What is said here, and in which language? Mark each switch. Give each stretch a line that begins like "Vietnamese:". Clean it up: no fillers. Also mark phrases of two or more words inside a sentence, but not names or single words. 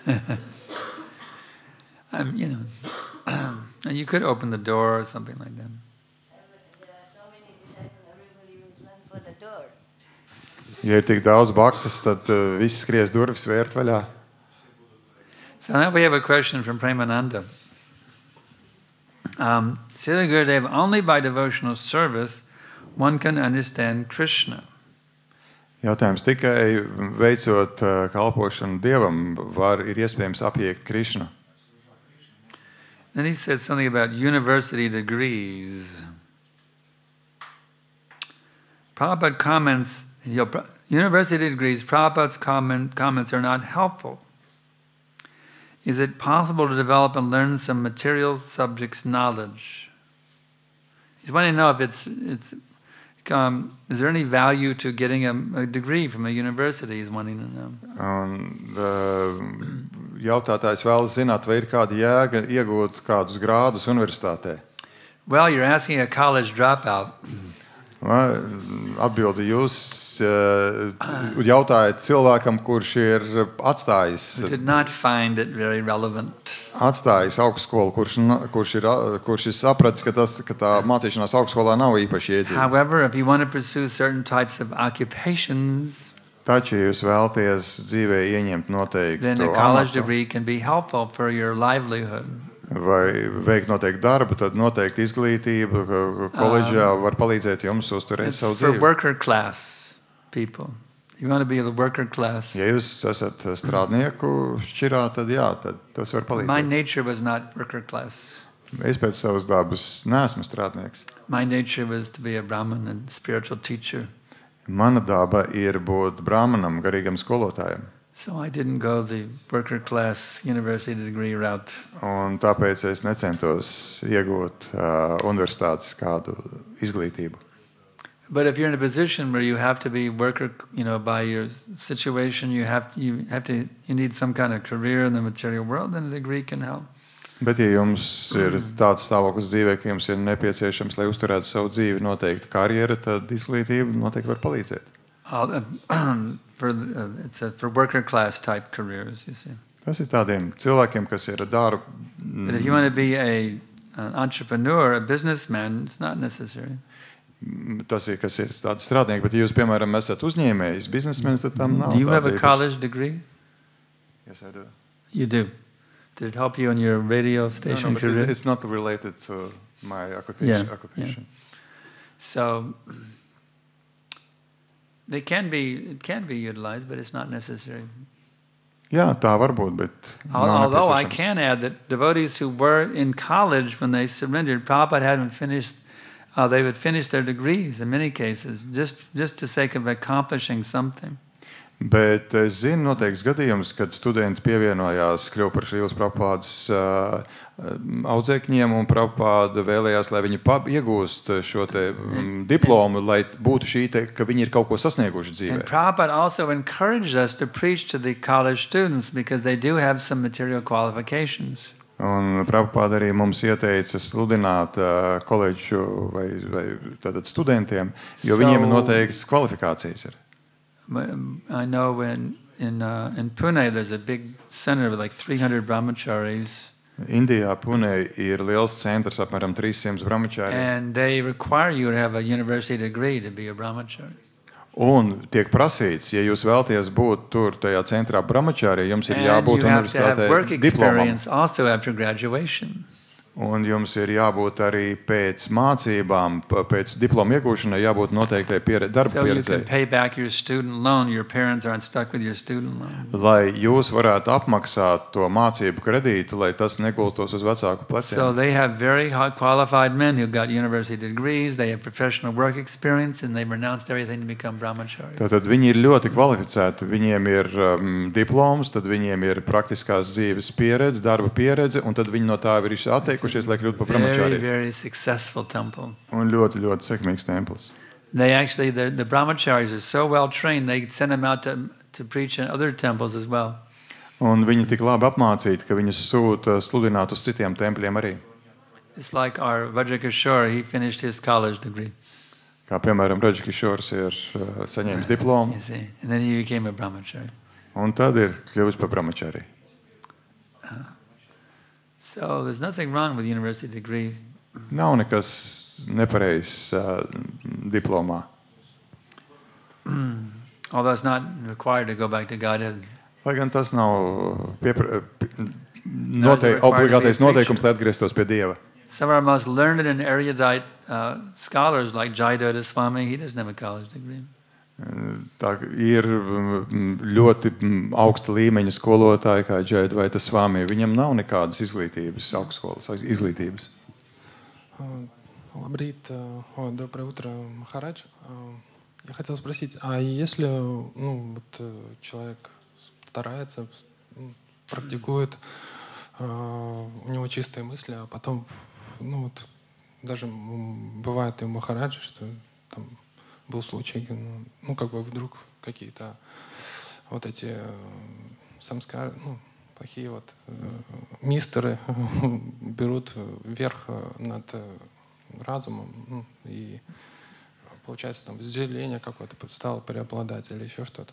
English: You know, you could open the door or something like that. There are so many disciples, everybody will run for the door.
Latvian: Ja ir tik daudz bhaktas, tad viss skries durvis vērt vaļā.
English: So now we have a question from Premananda. Srila Gurudev, only by devotional service one can understand Krishna.
Latvian: Jautājums tikai veicot kalpošanu Dievam ir iespējams apiekt Krišnu.
English: Then he said something about university degrees. Prabhupada comments, university degrees, Prabhupada's comments are not helpful. Is it possible to develop and learn some material subjects knowledge? He's wanting to know if is there any value to getting a degree from a university? He's wanting to know.
Latvian: Jautātājs vēlas zināt, vai ir kāda jēga iegūt kādus grādus universitātē.
English: Well, you're asking a college dropout.
Latvian: Atbildi jūs jautājat cilvēkam, kurš ir atstājis augstskolu, kurš ir sapratis, ka tā mācīšanās augstskolā nav īpaši iedzīva.
English: However, if you want to pursue certain types of occupations,
Latvian: taču, ja jūs vēlaties dzīvē ieņemt noteiktu
English: then a college degree can be helpful for your livelihood.
Latvian: Vai veikt noteikti darbu, tad noteikti izglītība koledžā var palīdzēt jums uzturēt savu dzīvi.
English: For worker class people. You want to be the worker class.
Latvian: Ja jūs esat strādnieku šķirā, tad jā, tad tas var palīdzēt.
English: My nature was not worker class.
Latvian: Es pēc savas dabas neesmu strādnieks.
English: My nature was to be a Brahman and spiritual teacher.
Latvian: Mana daba ir būt brahmanam, garīgam skolotājam.
English: So I didn't go the worker class university degree route.
Latvian: Un tāpēc es necentos iegūt universitātes kādu izglītību.
English: But if you're in a position where you have to be worker, by your situation, you need some kind of career in the material world, then a degree can help.
Latvian: Bet ja jums ir tāds stāvoklis dzīvē, ka jums ir nepieciešams, lai uzturētu savu dzīvi noteikti karjera, tad izglītība noteikti var palīdzēt.
English: It's for worker class type careers, you see.
Latvian: Tas ir tādiem cilvēkiem, kas ir darba.
English: But if you want to be an entrepreneur, a businessman, it's not necessary.
Latvian: Tas ir, kas ir tāds strādnieks, bet ja jūs, piemēram, esat uzņēmējs, biznesmenis, tad tam nav.
English: Do you have a college degree? Yes, I do. You do. Did it help you in your radio station career? It's not related to my occupation. Yeah. So it can be utilized, but it's not necessary.
Latvian: Jā, tā var būt, bet
English: although I can add that devotees who were in college when they surrendered, Prabhupada hadn't finished, they would finish their degrees in many cases, just to sake of accomplishing something.
Latvian: Bet es zinu noteikts gadījums, kad studenti pievienojās, kļuva par Šrīlas Prabhupādas audzēkņiem, un Prabhupāda vēlējās, lai viņi iegūst šo te diplomu, lai būtu šī te, ka viņi ir kaut ko sasnieguši dzīvē.
English: And Prabhupada also encouraged us to preach to the college students because they do have some material qualifications.
Latvian: Un Prabhupāda arī mums ieteica sludināt koledžu vai tātad studentiem, jo viņiem noteikts kvalifikācijas ir.
English: I know in Pune there's a big center with like 300 brahmacharis.
Latvian: Indijā, Punē ir liels centrs, apmēram 300 brahmachari.
English: And they require you to have a university degree to be a brahmachari.
Latvian: Un tiek prasīts, ja jūs vēlaties būt tur tajā centrā brahmachari, jums ir jābūt universitātē diplomam.
English: Also after graduation.
Latvian: Un jums ir jābūt arī pēc mācībām, pēc diploma iegūšanai, jābūt noteiktai darba
English: So you
Latvian: pieredzei.
English: can pay back your student loan. Your parents aren't stuck with your student loan.
Latvian: Lai jūs varētu apmaksāt to mācību kredītu, lai tas negultos uz vecāku pleciem.
English: So they have very high qualified men who got university degrees, they have professional work experience, and they've renounced everything to become brahmachari.
Latvian: Tātad viņi ir ļoti kvalificēti. Viņiem ir diploms, tad viņiem ir praktiskās dzīves pieredze, darba pieredze, un tad viņi no tā ir atteikušies, lai kļūtu par
English: Very,
Latvian: brahmachari.
English: very successful temple.
Latvian: Un ļoti, ļoti sekmīgs templis.
English: They actually, the brahmacharis are so well trained, they send them out to preach in other temples as well.
Latvian: Un viņi tik labi apmācīti, ka viņus sūta sludināt uz citiem tempļiem arī.
English: It's like our Vajrakishore, he finished his college degree.
Latvian: Kā piemēram, Rajkishors ir saņēmis diplomu,
English: You see, and then he became a brahmachari.
Latvian: un tad ir kļuvis par brahmachari.
English: So there's nothing wrong with university degree.
Latvian: Nav nekas nepareizs diplomā.
English: Although it's not required to go back to Godhead.
Latvian: Lai gan tas nav
English: required
Latvian: obligātais
English: to be
Latvian: noteikums, lai atgrieztos pie Dieva.
English: Some of our most learned and erudite scholars like Jayadeva Swami, he doesn't have a college degree.
Latvian: Tā ir ļoti augsta līmeņa skolotāji, kā Jayadeva Swami. Viņam nav nekādas izglītības, augstskolas izglītības.
Russian: Лабрит, доброе утро, Махарадж. Я хотел спросить, а если человек старается, практикует, у него чистые мысли, а потом, даже бывает и у Махараджа, что там был случай, вдруг какие-то вот эти самскары, плохие мистеры берут верх над разумом, и получается там вожделение какое-то стало преобладать или еще что-то.